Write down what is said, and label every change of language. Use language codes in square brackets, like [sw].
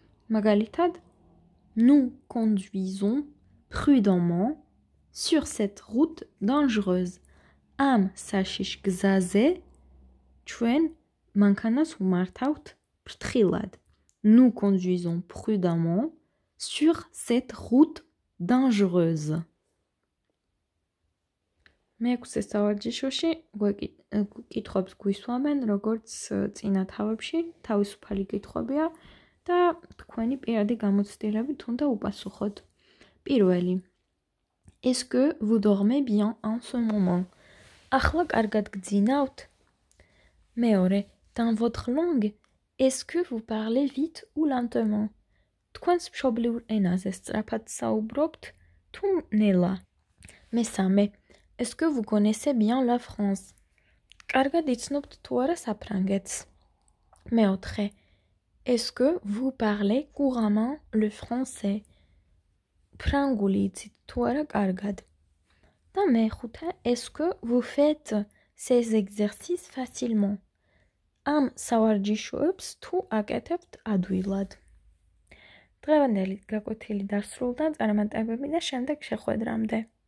[ka] მაგალითად, [fr] nous conduisons prudemment sur cette route dangereuse. [ka] Am sashish gzaze ჩვენ მანქანას უმართავთ ფრთხილად. [fr] Nous conduisons prudemment sur cette route dangereuse. [ka] მეექვსე სავარჯიშოში კითხვებს გვისვამენ, როგორც წინა თავებში, თავისუფალი კითხვებია და თქვენი პირადი გამოცდილებით უნდა უპასუხოთ. პირველი. [fr] Est-ce que vous dormez bien en ce moment? [ka] ახლა კარგად გძინავთ? მეორე. [fr] Dans votre langue, est-ce que vous parlez vite ou lentement? [ka] თქვენს მშობლიურ ენაზე სწრაფად საუბრობთ თუ ნელა? მესამე. [fr] Est-ce que vous connaissez bien la France? [ka] კარგად იცნობთ თუ არა საფრანგეთს? მეოთხე. [fr] Est-ce que vous parlez couramment le français? [ka] ფრანგული იცით თუ არა კარგად? და მეხუთე. [fr] Est-ce que vous faites ces exercices facilement? [ka] ამ სავარჯიშოებს თუ აკეთებთ ადვილად? დღევანდელი გაკვეთილი დასრულდა, წარმატებები და შემდეგ შეხვედრამდე.